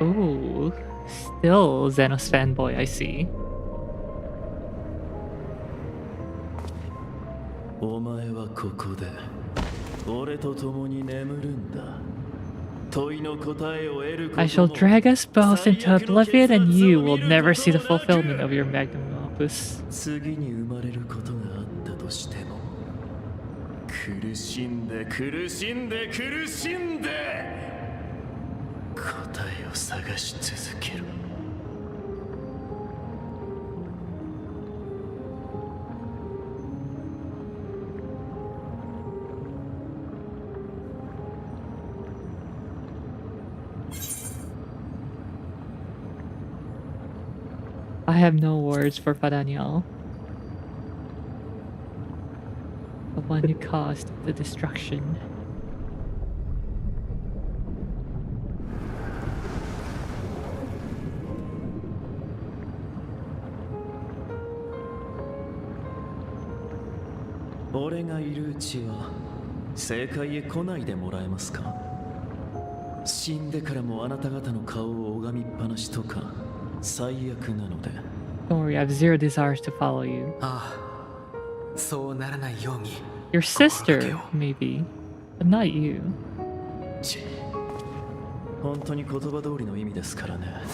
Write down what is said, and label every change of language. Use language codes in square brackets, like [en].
[en] Ooh, still Xenos fanboy, I see. [ja] お前はここで俺と共に眠るんだ。 [en] I shall drag us both into oblivion, and you will never see the fulfillment of your magnum opus. [ja] 次に生まれることがあったとしても苦しんで苦しんで苦しんで答えを探し続ける。 [en] I have no words for Hydaelyn, the one who caused the destruction. [ja] 俺がいるうちは正解へ来ないでもらえますか。死んでからもあなた方の顔を拝みっぱなしとか最悪なので。 [en] Don't worry, I have zero desires to follow you. [ja] ああ、そうならないように。 [en] Your sister, maybe, but not you. [ja] ち、本当に言葉通りの意味ですからね。